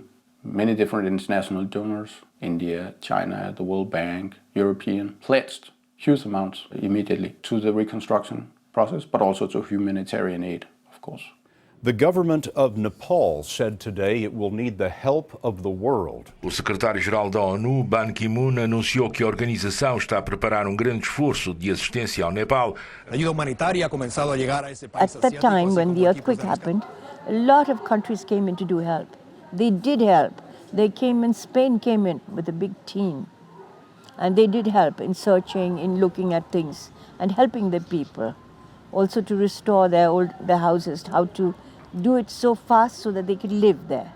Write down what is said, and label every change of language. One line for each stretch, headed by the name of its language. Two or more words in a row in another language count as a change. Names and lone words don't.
English: Many different international donors, India, China, the World Bank, European, pledged huge amounts immediately to the reconstruction process, but also to humanitarian aid, of course. The government of Nepal said today it will need the help of the world.
Portuguese: O secretário-geral da ONU, Ban Ki-moon, anunciou que a organização está a preparar grande esforço de assistência ao Nepal.
Spanish: A ayuda humanitaria ha comenzado a llegar a ese país.
English: At that time, when the earthquake happened, a lot of countries came in to do help. They did help. They came in, Spain came in with a big team. And they did help in searching, in looking at things, and helping the people. Also to restore their houses, how to do it so fast so that they could live there.